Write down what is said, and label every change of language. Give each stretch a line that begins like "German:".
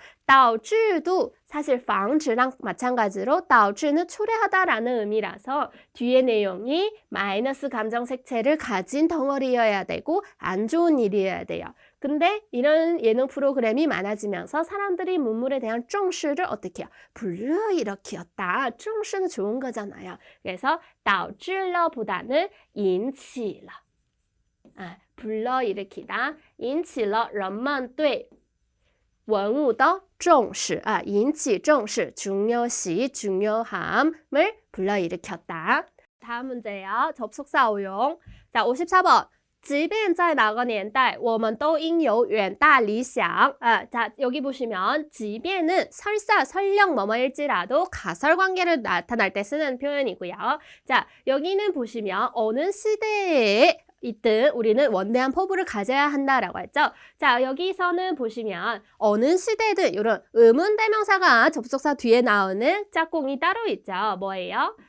Korean: 导致도 사실 防止랑 마찬가지로 导致는 초래하다라는 의미라서 뒤에 내용이 마이너스 감정 색채를 가진 덩어리여야 되고 안 좋은 일이어야 돼요. 근데 이런 예능 프로그램이 많아지면서 사람들이 문물에 대한 重视를 어떻게 해요? 불러일으켰다. 重视는 좋은 거잖아요. 그래서
Chinese: 导致了
Korean: 보다는
Chinese: 引起了.
Korean: 불러일으키다.
Chinese: 引起了人们对文物的重视, 引起重视,
Korean: 중요시, 중요함을 불러일으켰다. 다음 문제요. 접속사 오용. 자, 54번.
Chinese: 即便在哪个年代我们都应有远大理想.
Korean: 자, 여기 보시면 即便는 설사, 설령 뭐뭐일지라도 가설관계를 나타날 때 쓰는 표현이고요. 자, 여기는 보시면 어느 시대에 있든 우리는 원대한 포부를 가져야 한다라고 했죠. 자, 여기서는 보시면 어느 시대든 이런 의문대명사가 접속사 뒤에 나오는 짝꿍이 따로 있죠. 뭐예요?